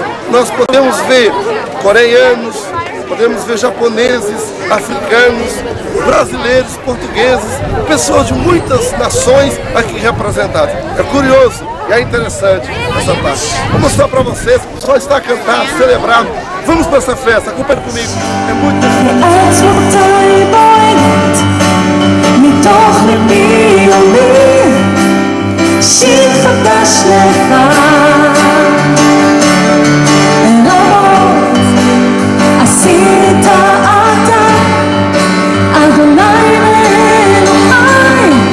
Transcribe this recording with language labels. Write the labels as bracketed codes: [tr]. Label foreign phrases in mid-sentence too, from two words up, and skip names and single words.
[pt] Nós podemos ver coreanos, podemos ver japoneses, africanos, brasileiros, portugueses, pessoas de muitas nações aqui representadas. É curioso e é interessante essa parte. Vou mostrar para vocês, só está a cantar, celebrar. Vamos para essa festa, acompanhe comigo. É muito [he] שיר חדש לך אלוהות עשית אתה אדוני ואלוהי